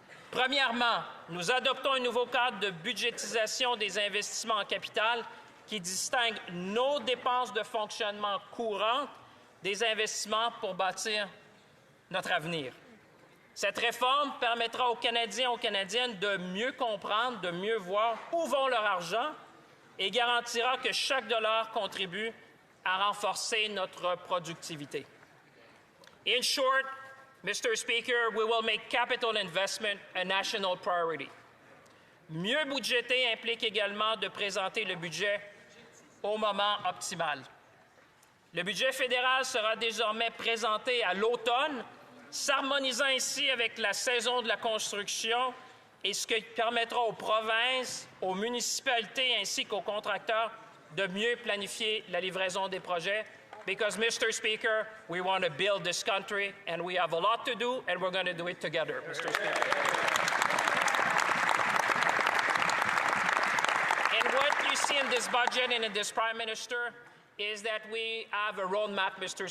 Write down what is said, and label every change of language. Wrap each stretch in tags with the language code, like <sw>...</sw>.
<fr>Premièrement, nous adoptons un nouveau cadre de budgétisation des investissements en capital qui distingue nos dépenses de fonctionnement courantes des investissements pour bâtir notre avenir. Cette réforme permettra aux Canadiens et aux Canadiennes de mieux comprendre, de mieux voir où vont leur argent et garantira que chaque dollar contribue à renforcer notre productivité.</fr> <en>In short, Mr. Speaker, we will make capital investment a national priority.</en> <fr>Mieux budgéter implique également de présenter le budget au moment optimal. Le budget fédéral sera désormais présenté à l'automne, s'harmonisant ainsi avec la saison de la construction et ce qui permettra aux provinces, aux municipalités ainsi qu'aux contracteurs de mieux planifier la livraison des projets.</fr> <en>Because, Mr. Speaker, we want to build this country, and we have a lot to do, and we're going to do it together, Mr. Speaker. And what you see in this budget and in this Prime Minister is that we have a roadmap, Mr.</en>